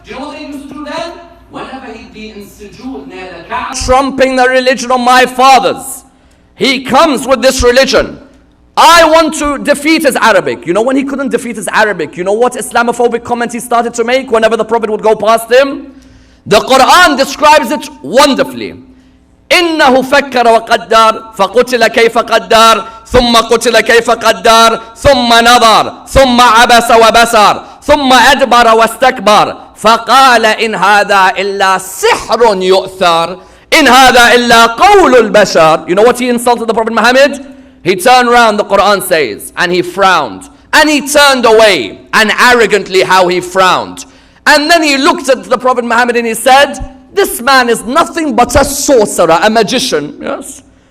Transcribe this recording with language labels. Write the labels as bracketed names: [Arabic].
[English] Do you know what they used to do then? Whenever he'd be in sujood near the Kaaba, trumping the religion of my fathers, he comes with this religion. I want to defeat his Arabic. You know when he couldn't defeat his Arabic, you know what Islamophobic comment he started to make whenever the Prophet would go past him? The Quran describes it wonderfully. [Arabic] إنه فكر وقدر فقتل كيف قدر ثم قتل كيف قدر ثم نظر ثم عبس وبصر ثم أدبر واستكبر فقال إن هذا إلا سحر يؤثر إن هذا إلا قول البشر. [English] You know what he insulted the Prophet Muhammad? He turned around, the Quran says, and he frowned and he turned away, and arrogantly how he frowned, and then he looked at the Prophet Muhammad and he said, this man is nothing but a sorcerer, a magician. Yes.